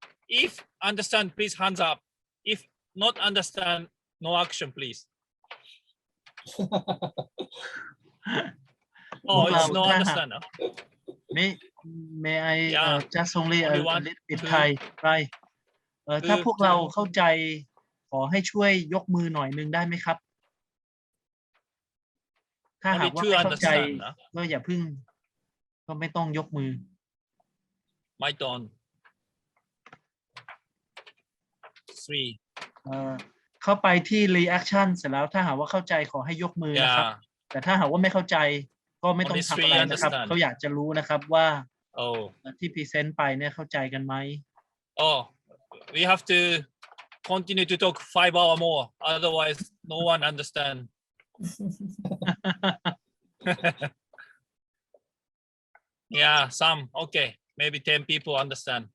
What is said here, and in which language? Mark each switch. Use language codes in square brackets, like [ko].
[en] If understand, please hands up. If not understand, no action, please. Oh, it's no understand. May I just only a little bit Thai, right? [th] ถ้าพวกเราเข้าใจขอให้ช่วยยกมือหน่อยนึงได้ไหมครับ ถ้าหากว่าไม่เข้าใจก็อย่าพึ่งก็ไม่ต้องยกมือ [en] My turn. 3. [th] เข้าไปที่ reaction เสร็จแล้วถ้าหากว่าเข้าใจขอให้ยกมือนะครับ แต่ถ้าหากว่าไม่เข้าใจก็ไม่ต้องทำอะไรนะครับเขาอยากจะรู้นะครับว่าที่พรีเซนต์ไปเนี่ยเข้าใจกันไหม [en] Oh, we have to continue to talk 5 hours more. Otherwise, no one understand. Yeah, some. Okay. Maybe 10 people understand.